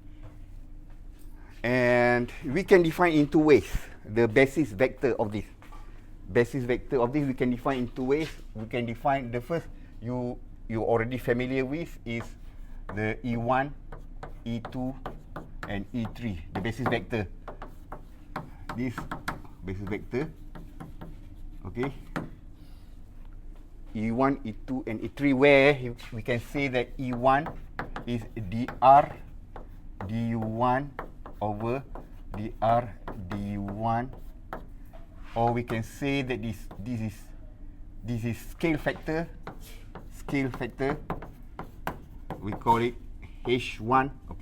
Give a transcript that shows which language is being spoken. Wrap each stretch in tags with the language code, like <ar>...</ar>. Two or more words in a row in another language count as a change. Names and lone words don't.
<en>And we can define in two ways the basis vector of this. Basis vector of this we can define in two ways. We can define the first you already familiar with is the E1, E2, and E3, the basis vector. This basis vector, okay. E1, E2, and E3, where we can say that E1 is dr du1 over dr du1, or we can say that this is scale factor. We call it H1, okay.</en>